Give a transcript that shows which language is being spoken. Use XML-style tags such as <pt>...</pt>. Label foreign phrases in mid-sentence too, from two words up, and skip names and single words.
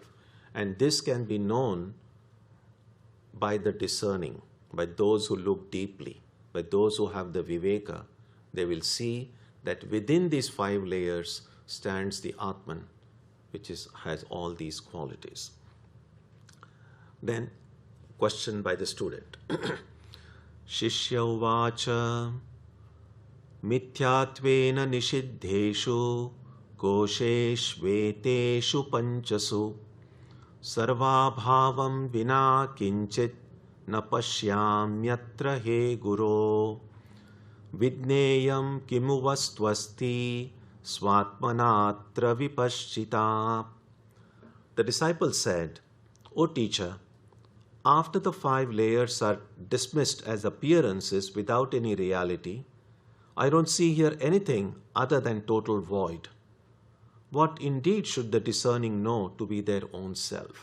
<en>And this can be known by the discerning, by those who look deeply, by those who have the Viveka. They will see that within these 5 layers stands the Atman, which has all these qualities. Then, question by the student.</en> <sa>शिष्य उवाच मिथ्यात्वेन निषिद्धेषु कोशेष्वेतेषु पञ्चसु सर्वाभावं विना किञ्चित् न पश्याम्यत्र हे गुरो विज्ञेयं किमु वस्त्वस्ति स्वात्मनात्र विपश्चिता.</sa> <en>The disciple said, O teacher, after the 5 layers are dismissed as appearances without any reality, I don't see here anything other than total void. What indeed should the discerning know to be their own self?</en>